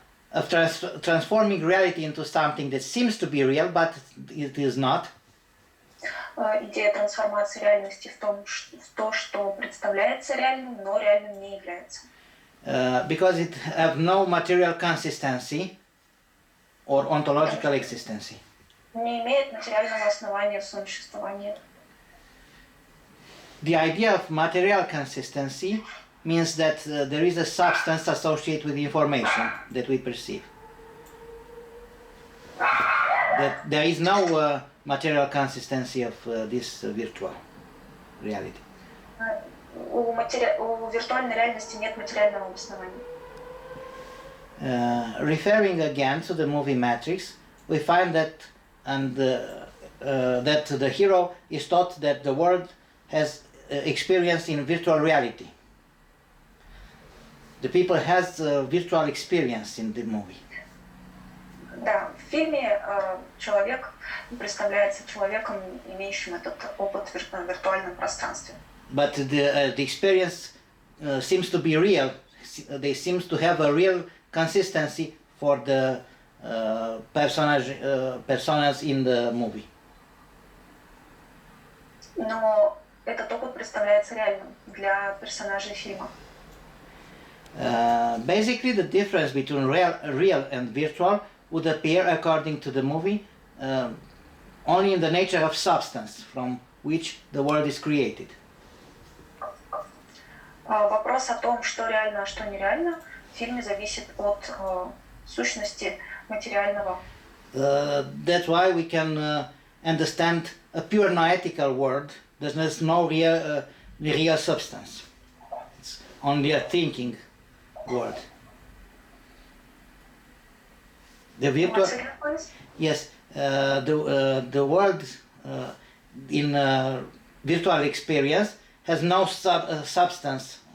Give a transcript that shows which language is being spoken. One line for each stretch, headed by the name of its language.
English: Of transforming reality into something that seems to be real, but it is not.
Russian: Идея трансформации реальности в то, что представляется реальным, но реальным не является.
English: Because it have no material consistency or ontological existence.
Russian: Не имеет материального основания в своем существовании.
English: The idea of material consistency means that there is a substance associated with the information that we perceive. That there is no material consistency of this virtual reality.
Russian: У виртуальной реальности нет материального обоснования.
English: Referring again to the movie Matrix, we find that that the hero is taught that the world has experience in virtual reality. The people has virtual experience in the movie.
Russian: Да, в фильме человек представляется человеком, имеющим этот опыт в виртуальном пространстве.
English: But the experience seems to be real. They seems to have a real consistency for the personas in the movie.
Russian: Но этот опыт представляется реальным для персонажей фильма.
English: Basically, the difference between real and virtual would appear, according to the movie, only in the nature of substance from which the world is created.
Russian: Вопрос о том, что реально, а что нереально, в фильме зависит от сущности материального.
English: That's why we can understand a pure noetical world. There's no real substance. It's only a thinking world. The virtual, yes, the world in virtual experience has no substance.